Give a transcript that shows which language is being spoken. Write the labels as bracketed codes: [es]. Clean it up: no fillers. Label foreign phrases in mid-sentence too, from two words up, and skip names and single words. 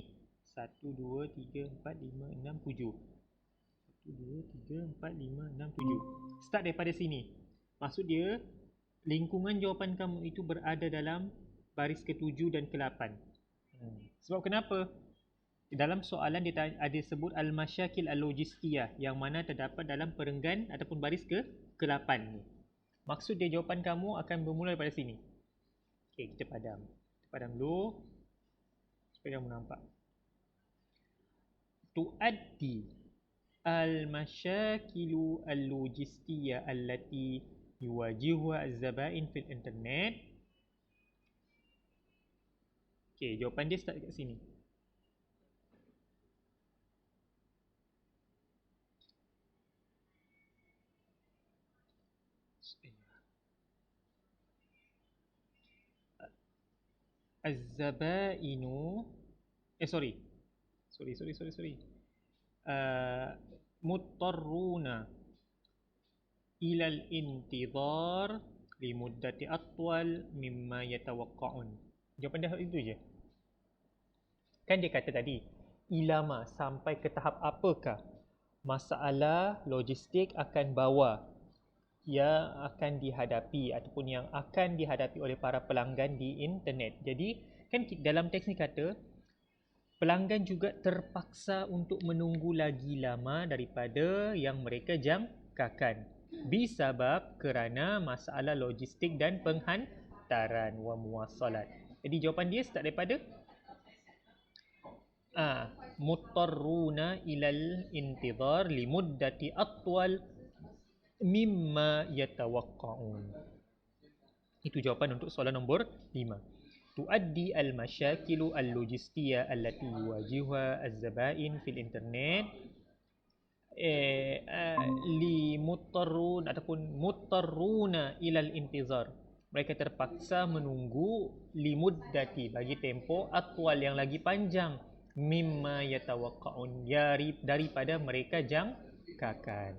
[ms] 1, 2, 3, 4, 5, 6, 7. 1, 2, 3, 4, 5, 6, 7. Start daripada sini. Maksud dia, lingkungan jawapan kamu itu berada dalam baris ke-7 dan ke-8. Sebab kenapa? Dalam soalan dia ada sebut [ar] المشاكل اللوجستية [ms] yang mana terdapat dalam perenggan ataupun baris ke-8 ni. Maksud dia jawapan kamu akan bermula daripada sini. Okey, kita padam. Kita padam dulu supaya kamu nampak. [ar] تؤدي المشاكل اللوجستية التي يواجهها الزبائن في الإنترنت. [ms] Okey, jawapan dia start dekat sini. [ar] الزبائن sorry. مضطرون إلى الانتظار لمدة أطول مما يتوقعون. [ms] Jawapan dia itu je. Kan dia kata tadi, ilama sampai ke tahap apakah masalah logistik akan bawa yang akan dihadapi ataupun yang akan dihadapi oleh para pelanggan di internet. Jadi kan dalam teks ni kata pelanggan juga terpaksa untuk menunggu lagi lama daripada yang mereka jangkakan bisabab kerana masalah logistik dan penghantaran [ar] والمواصلات. [ms] Jadi jawapan dia start daripada [ar] مضطرون إلى الانتظار لمدة أطول مما يتوقعون. [ms] Itu jawapan untuk soalan nombor 5. [ar] تؤدي المشاكل اللوجستية التي يواجهها الزبائن في الإنترنت لمضطرون ataupun مضطرون إلى الانتظار. [ms] Mereka terpaksa menunggu limuddati bagi tempoh atwal yang lagi panjang [ar] مما يتوقعون [ms] daripada mereka jangkakan.